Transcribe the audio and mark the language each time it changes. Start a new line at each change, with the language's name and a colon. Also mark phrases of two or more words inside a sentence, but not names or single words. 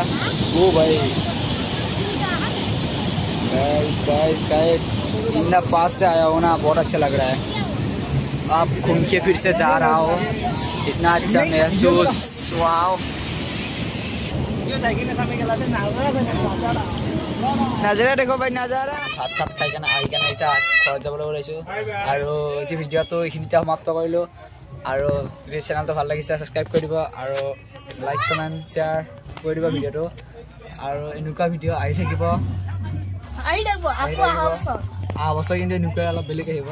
Hindi: ओ भाई
English: guys guys guys,
Hindi: इतना पास से आया हो ना, बहुत अच्छा लग रहा है। आप घूम के फिर से जा रहा हो, इतना अच्छा महसूस। वाओ नजारा देखो भाई, नजारा।
Assamese: भात চাত খাই কেনে আহি কেনে এতিয়া ঘৰত যাবলৈ ওলাইছোঁ আৰু এই ভিডিঅ'টো এইখিনিতে সমাপ্ত কৰিলোঁ। আৰু যদি চেনেলটো ভাল লাগিছে ছাবস্ক্ৰাইব কৰি দিব আৰু
English: like comment share
Assamese: কৰি দিব ভিডিঅ'টো। আৰু এনেকুৱা ভিডিঅ' আহি থাকিব অহা বছৰ, কিন্তু এনেকুৱা অলপ বেলেগ আহিব।